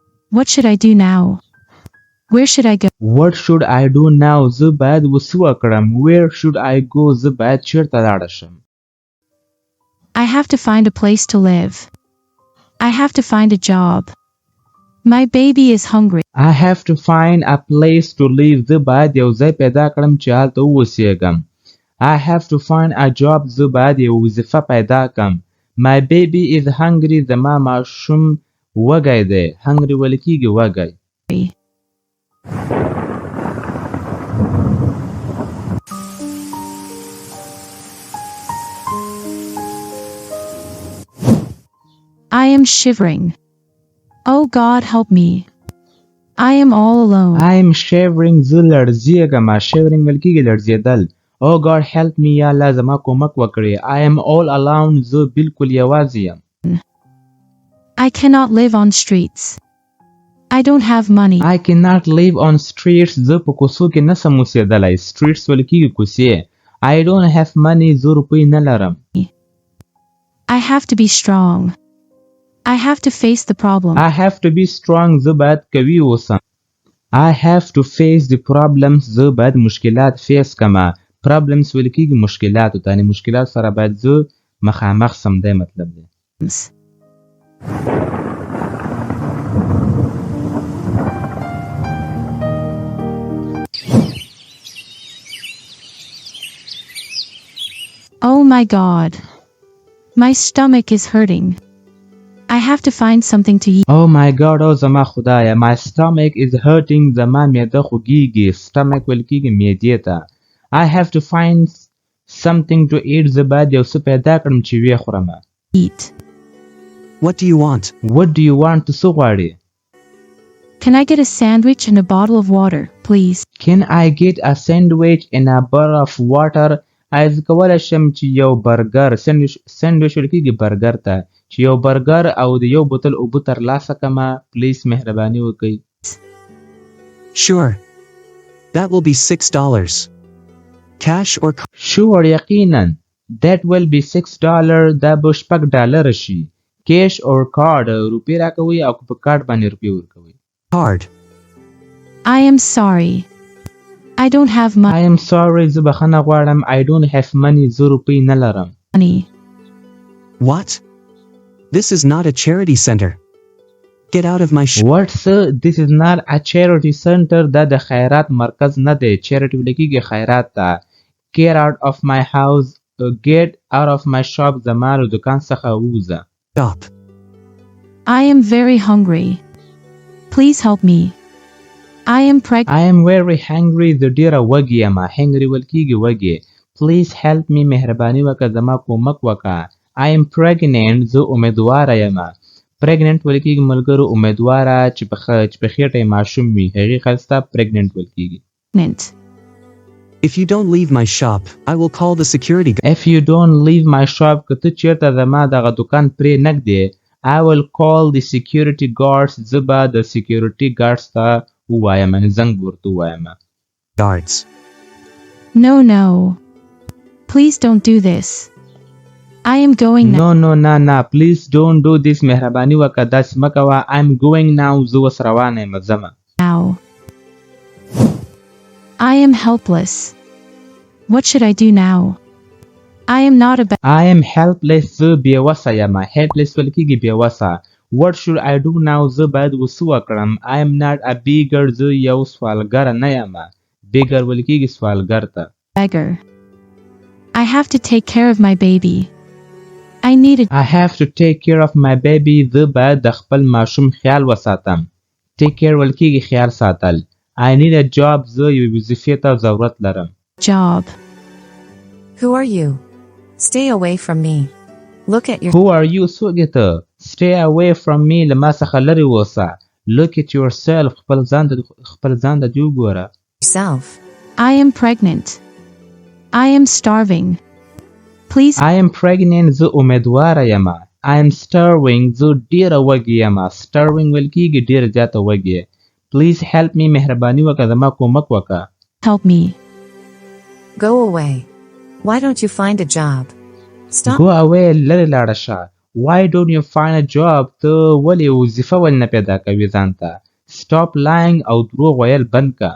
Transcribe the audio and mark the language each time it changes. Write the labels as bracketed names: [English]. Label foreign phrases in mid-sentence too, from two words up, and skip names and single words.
[English] What should I do now? Where should I go? What should I do now? [Pashto] زه باید وڅه وکړم. [English] Where should I go? [Pashto] زه باید چیرته لاړ شم. [English] I have to find a place to live. I have to find a job. My baby is hungry. I have to find a place to live. [Pashto] زه باید یو ځای پیدا کړم چې هلته واوسیږم. [English] I have to find a job. [Pashto] زه باید یو وظیفه پیدا کړم. [English] My baby is hungry. [Pashto] زما ماشوم وږی دی. Hungry ویل کیږي وږی. [English] I am shivering. Oh God, help me. I am all alone. I am shivering. [Pashto] زه لړزیږم. Shivering ویل کیږي لړزیدل. [English] Oh God, help me. [Pashto] یا الله زما کومک وکړي. [English] I am all alone. [Pashto] زه بالکل یوازې یم. [English] I cannot live on streets. I don't have money. I cannot live on streets. [Pashto] زه په کوڅو کې نسم اوسېدلی. Streets ویل کیږي کوڅې. [English] I don't have money. [Pashto] زه روپۍ نه لرم. [English] I have to be strong. I have to face the problem. I have to be strong. [Pashto] زه باید قوي اوسم. [English] I have to face the problems. [Pashto] زه باید مشکلات فیس کما. Problems ویل کیږي مشکلات ته. یعنی مشکلات سره باید زه مخامخ سم دی مطلب دی. [English] Oh my God. My stomach is hurting. I have to find something to eat. Oh my God. [Pashto] Oh زما خدایا. [English] My stomach is hurting. [Pashto] زما معده خوږیږي. Stomach ویل کیږي معدې ته. [English] I have to find something to eat. [Pashto] زه باید یو څه پیدا کړم چې ویې خورم. [English] Eat. What do you want? What do you want? [Pashto] څه غواړې؟ [English] Can I get a sandwich and a bottle of water, please? Can I get a sandwich and a bottle of water? [Pashto] زه کولی شم چې یو [English] burger sandwich [Pashto] ویل کیږي برګر ته چې یو برګر او د یو بوتل اوبه ترلاسه کړمه. پلیز مهرباني وکړئ. [English] Sure. That will be $6. Cash or card? Sure. یقینا. That will be $6. [Pashto] دا به $6 شي. [English] Cash or card. [Pashto] روپۍ راکوئ او په کارت باندې روپۍ ورکوئ. [English] Card. I am sorry. I don't have I am sorry. [Pashto] زه بخښنه غواړم. [English] I don't have money. [Pashto] زه روپۍ نه لرم. [English] money. What? This is not a charity center. Get out of my What, sir? This is not a charity center. [Pashto] دا د خیرات مرکز نه دی. Charity ویل کیږي خیرات ته. [English] Get out of my house. Get out of my shop. [Pashto] زما له دکان څخه ووځه. [English] Stop. I am very hungry. Please help me. I am pregnant. I am very hungry. [Pashto] زه ډیره وږې یم. Hungry ویل کیږي وږې. [English] Please help me. [Pashto] مهرباني وکړه زما کومک وکړه. [English] I am pregnant. [Pashto] زه امیدواره یم. Pregnant ویل کیږي ملګرو امیدواره چې په خېټه یې ماشوم وي. هغې ښایسته pregnant ویل کیږي. [English] If you don't leave my shop, I will call the security guard. If you don't leave my shop, [Pashto] که ته چیرته زما دغه دکان پرې نږدې [English] I will call the security guards. [Pashto] زه به د [English] security guards [Pashto] ته ووایم. زنګ ورته ووایم. [English] Guards. No. Please don't do this. I am going now. No. Please don't do this. [Pashto] مهرباني وکړه داسې مه کوه. [English] I'm going now. [Pashto] زه اوس روانه یم. ځمه. [English] Now. I am helpless. What should I do now? I am not a I am helpless. [Pashto] زه بېوسه یم. Helpless ویل کیږي بېوسه. [English] What should I do now? [Pashto] زه باید وڅه وکړم. [English] I am not a beggar. [Pashto] زه یو سوالګر نه یم. Beggar ویل کیږي سوالګر ته. [English] beggar. I have to take care of my baby. I have to take care of my baby. [Pashto] زه باید د خپل ماشوم خیال وساتم. [English] Take care [Pashto] ویل کیږي خیال ساتل. [English] I need a job. [Pashto] زه یو وظیفې ته ضرورت لرم. [English] job. Who are you? Stay away from me. Look at your Who are you? [Pashto] څوک یې ته؟ [English] Stay away from me. [Pashto] له ما څخه لرې اوسه. [English] Look at yourself. [Pashto] خپل ځان ته دې وګوره. [English] self. I am pregnant. I am starving. Please. I am pregnant. زه امیدواره یم. I am starving. زه ډیره وږې یم. Starving ویل کیږي ډیره زیاته وږې. Please help me. مهرباني وکړه زما کومک وکړه. Help me. Go away. Why don't you find a job? Stop. Go away. [Pashto] لرې لاړه شه. [English] why don't you find a job [Pashto] ته ولې وظیفه ولې نه پیدا کوي ځان ته [English] stop lying [Pashto] او دروغ ویل بند کا